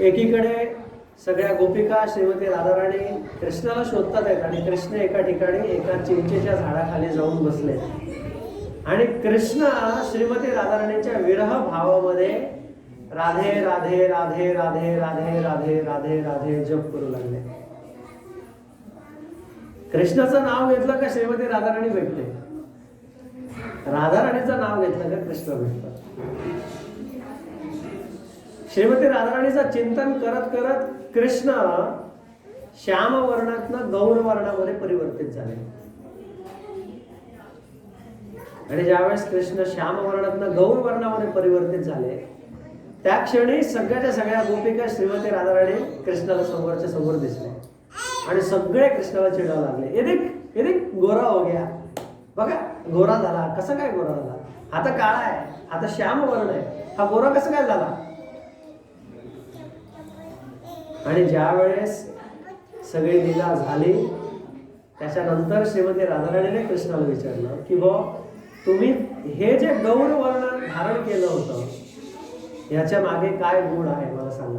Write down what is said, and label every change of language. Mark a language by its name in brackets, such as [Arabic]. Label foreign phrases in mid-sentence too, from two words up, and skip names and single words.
[Marathi] एकीकडे सगळ्या गोपिका श्रीमती राधाराणी कृष्णाला शोधतात आहेत आणि कृष्ण एका ठिकाणी एका चिंचेच्या झाडाखाली जाऊन बसले आणि कृष्ण श्रीमती राधाराणीच्या विरह भावामध्ये राधे राधे राधे राधे राधे राधे राधे राधे जप करू लागले. कृष्णाचं नाव घेतलं का श्रीमती राधाराणी भेटते, राधाराणीचं नाव घेतलं का कृष्ण भेटतात. श्रीमती राधाराणीचं चिंतन करत करत कृष्ण श्याम वर्णातनं गौर वर्णामध्ये परिवर्तित झाले. आणि ज्यावेळेस कृष्ण श्याम वर्णातनं गौर वर्णामध्ये परिवर्तित झाले त्या क्षणी सगळ्याच्या सगळ्या गोपिका श्रीमती राधाराणी कृष्णाला समोरच्या समोर दिसले आणि सगळे कृष्णाला चिडायला लागले. [Hindi] ये गोरा हो गया, [Marathi] बघा गोरा झाला, कसा काय गोरा झाला, हा तर काळा आहे, हा तर श्याम वर्ण आहे, हा गोरा कसा काय झाला. आणि ज्या वेळेस सगळी लीला झाली त्याच्यानंतर श्रीमती राधाराणीने कृष्णाला विचारलं की तुम्ही हे जे गौर वर्ण धारण केलं होतं याच्या मागे काय गुण आहे मला सांगा.